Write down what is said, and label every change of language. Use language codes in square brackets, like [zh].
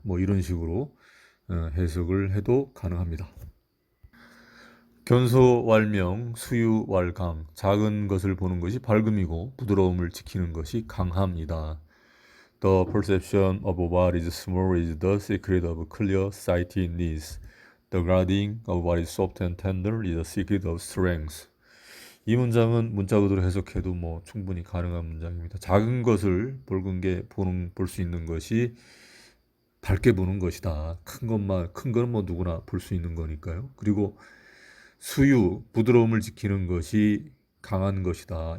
[ko] 뭐 이런 식으로 해석을 해도 가능합니다. 견소왈명, 수유왈강, 작은 것을 보는 것이 밝음이고 부드러움을 지키는 것이 강함이다. [en] The perception of what is small is the secret of clear-sightedness. The guarding of what is soft and tender is the secret of strength. [ko] 이 문장은 문자 그대로 해석해도 뭐 충분히 가능한 문장입니다. 작은 것을 볼 수 있는 것이 밝게 보는 것이다. 큰 거는 뭐 누구나 볼 수 있는 거니까요. 그리고 부드러움을 지키는 것이 강한 것이다.